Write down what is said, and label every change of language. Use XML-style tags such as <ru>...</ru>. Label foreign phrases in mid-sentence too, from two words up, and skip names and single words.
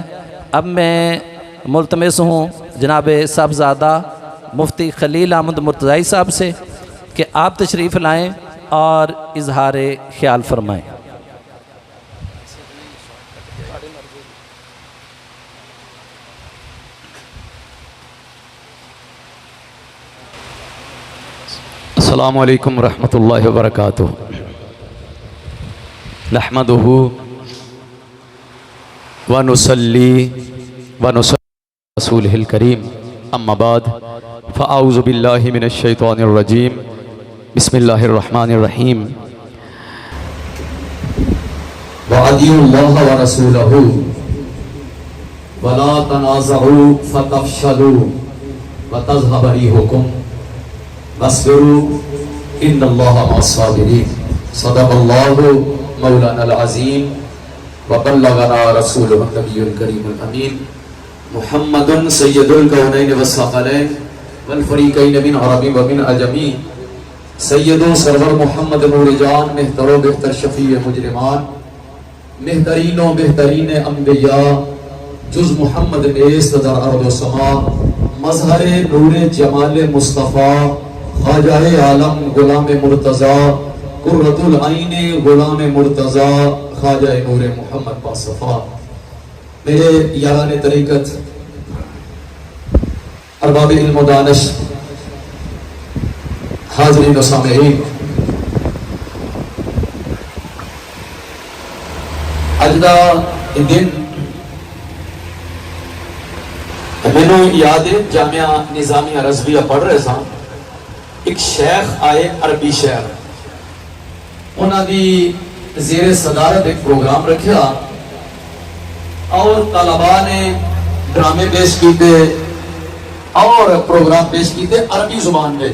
<ur>اب میں ملتمس ہوں جناب صاحبزادہ مفتی خلیل احمد مرتضائی صاحب سے کہ آپ تشریف لائیں اور اظہار خیال فرمائیں۔</ur> <ar>السلام علیکم ورحمۃ اللہ وبرکاتہ۔ نحمدہ ونصلی ونسلم علی رسولہ الکریم، اما بعد فاعوذ باللہ من الشیطان الرجیم، بسم اللہ الرحمن الرحیم۔ وَأَطِیعُوا اللَّهَ وَرَسُولَهُ وَلَا تَنَازَعُوا فَتَفْشَلُوا وَتَذْهَبَ رِيحُكُمْ وَاصْبِرُوا إِنَّ اللَّهَ مَعَ الصَّابِرِينَ۔ صدق اللہ مولانا العظیم وبلغنا رسولہ النبی الکریم الامین، محمد سید الکونین والثقلین والفریقین</ar> <fa>من عربی و من عجمی، سید و سرور محمد نور جان، مہتر و بہتر شفیع مجرمان، بہترین و بہترین انبیاء جز محمد نیست در ارض و سما، مظہر نور جمال مصطفیٰ، خواجہ عالم غلام مرتضیٰ، قرۃ العین غلام مرتضیٰ، خواجہ نور محمد باصفا۔</fa> <ur>میرے یاران طریقت، ارباب علم و دانش، حاضرین و سامعین،</ur> <pa>اج دا دن مینوں یاد ہے جامعہ نظامیہ رضویہ پڑھ رہے ساں، ایک شیخ آئے عربی شہر، انہاں دی زیر صدارت ایک پروگرام رکھیا اور طلباء نے ڈرامے پیش کیتے اور پروگرام پیش کیتے</pa> <ur>عربی زبان میں۔</ur>